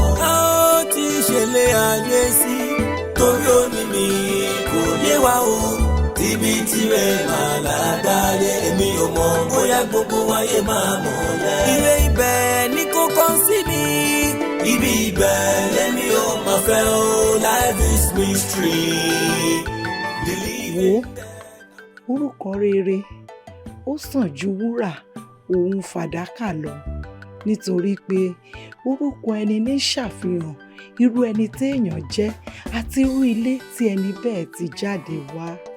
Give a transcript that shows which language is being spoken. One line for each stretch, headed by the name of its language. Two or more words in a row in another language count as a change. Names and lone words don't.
Yoruba: A ó ti ṣẹlẹ̀ ayé sí, torí òní mi kò yé wa o. Tíbi tirẹ̀ máa là dáyé, èmi ò mọ̀ bóyá gbogbo ayé máa mọ̀ yẹn. Ire ibẹ̀ ni kò kàn sí mi. Ibi ibẹ̀ lèmi ò mọ̀ fẹ́ o.
English: Life is mystery.
Yoruba: Wo, orúkọ rere, ó sàn ju wúrà òun fàdákà lọ, nítorí pé orúkọ ẹni ní ṣàfihàn irú ẹni téèyàn jẹ́ àti irú ilé tí ẹni bẹ́ẹ̀ ti jáde wá.